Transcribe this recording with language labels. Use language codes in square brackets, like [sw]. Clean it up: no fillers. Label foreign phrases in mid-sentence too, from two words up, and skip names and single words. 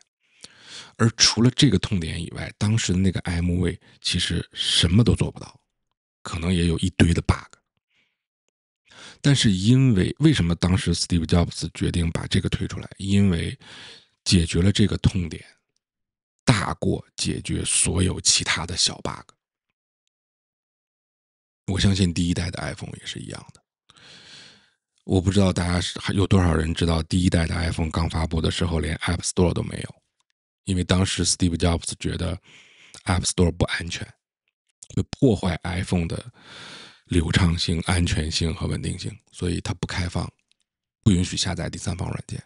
[zh] 而除了這個痛點以外，當時的那個 iMovie 其實什麼都做不到，可能也有一堆的 bug。但是為什麼當時 Steve Jobs 決定把這個推出來？因為解決了這個痛點， 大過解決所有其他的小 bug。我相信第一代的 iPhone 也是一样的。我不知道大家还有多少人知道，第一代的 iPhone 刚发布的时候连 App Store 都没有，因为当时 Steve Jobs 觉得 App Store 不安全，会破壞 iPhone 的流暢性、安全性和稳定性，所以它不开放，不允許下載第三方软件。